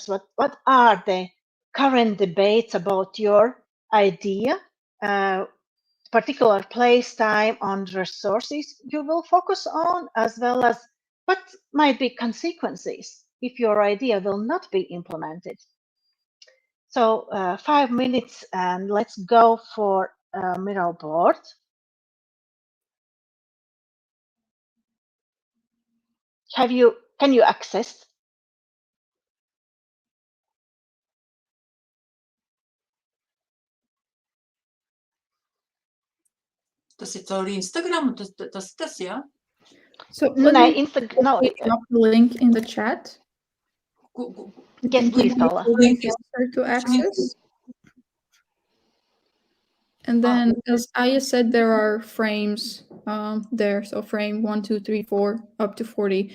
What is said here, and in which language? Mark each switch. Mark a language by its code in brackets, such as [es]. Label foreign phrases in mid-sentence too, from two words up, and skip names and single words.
[en] What are the current debates about your idea, particular place, time, and resources you will focus on, as well as what might be consequences if your idea will not be implemented. So 5 minutes, and let's go for Miro board. Can you access? [lv] Tas ir caur Instagram, tas, jā? [en] So No, drop the link in the chat. Yes, please, Paula. To access. And then, as Aya said, there are frames there. So frame 1, 2, 3, 4, up to 40.